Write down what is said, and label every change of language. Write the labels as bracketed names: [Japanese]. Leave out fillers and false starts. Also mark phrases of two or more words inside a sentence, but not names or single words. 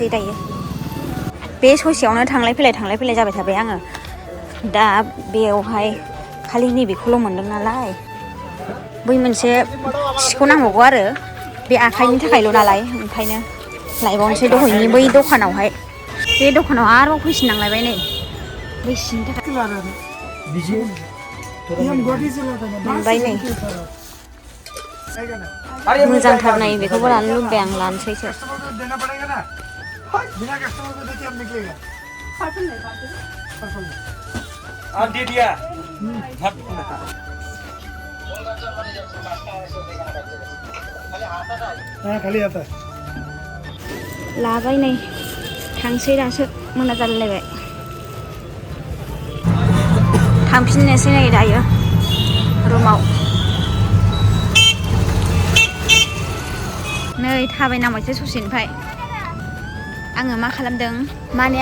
[Bodo] दायो बे ससेयावनो थांलाय फैलाय जाबाय थाबाय आङो दा बेयावहाय खालि नैबेखौल' मोनदों नालाय बै मोनसे सिखौ नांबावगौ आरो बे आखाइनि थाखायल' नालाय ओंखायनो लायबावनोसै दहैनि बै दखानावहाय बे दखानाव आरोबाव फैफिननांलायबाय नै बै सिनि थाखाय मोनबाय नै मोजांथार नै बेखौबो लानो लुबैबाय आं लानोसैसो [Hindi] दे दिया खाली आता [Bodo] लाबाय नै थांसै दासो मोना जालायलायबाय थांफिननोसै नै दायो रुमाव नै थाबायनांबायसो ससेनिफ्राय आङो मा खालामदों माने